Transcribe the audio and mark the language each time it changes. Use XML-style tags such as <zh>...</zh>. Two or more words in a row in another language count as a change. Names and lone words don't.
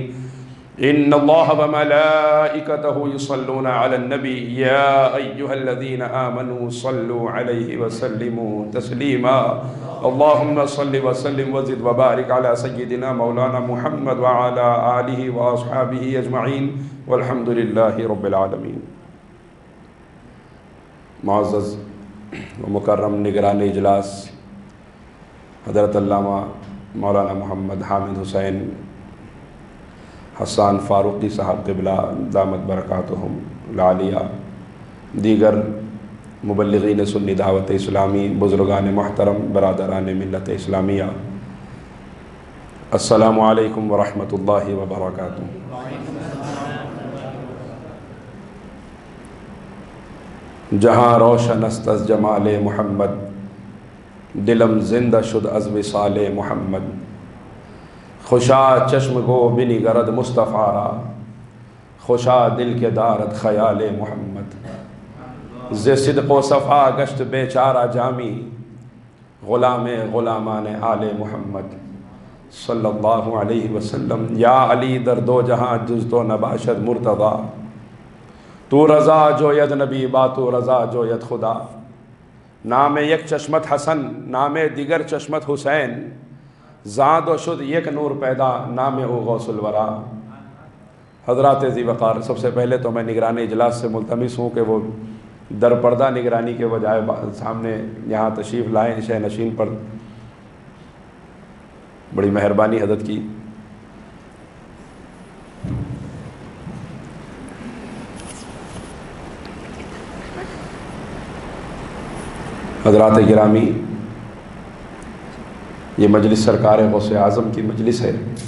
<ar>إن الله وملائكته يصلون على النبي يا أيها الذين آمنوا صلوا عليه وسلموا تسليما. اللهم صل وسلم وزد وبارك على سيدنا مولانا محمد وعلى آله وأصحابه أجمعين، والحمد لله رب العالمين.</ar> <ur>معزز و مکرم نگران اجلاس حضرت علامہ مولانا محمد حامد حسین حسان فاروقی صاحب قبلہ</ur> <ar>دامت برکاتہم العالیہ،</ar> <ur>دیگر مبلغین سنی دعوت اسلامی، بزرگان محترم، برادران ملت اسلامیہ،</ur> <ar>السلام علیکم ورحمۃ اللہ وبرکاتہ.</ar> <fa>جہاں روشن است از جمال محمد، دلم زندہ شد از وصال محمد. خوشا چشم گو بنگرد مصطفیٰ را، خوشا دل کے دارد خیال محمد. ز صدق و صفا گشت بیچارہ جامی، غلام غلامان آل محمد</fa> <ar>صلی اللہ علیہ وسلم.</ar> <fa>یا علی در دو جہاں جز تو نباشد مرتضی، تو رضا جوید نبی با تو رضا جوید خدا. نام یک چشمت حسن، نام دیگر چشمت حسین، زاد و شد یک نور پیدا، نام او غوث الورا.</fa> <ur>حضرات ذی وقار، سب سے پہلے تو میں نگران اجلاس سے ملتمس ہوں کہ وہ در پردہ نگرانی کے بجائے سامنے یہاں تشریف لائیں شہ نشین پر. بڑی مہربانی حضرت کی. حضرات گرامی، یہ مجلس سرکار غوث اعظم کی مجلس ہے.</ur>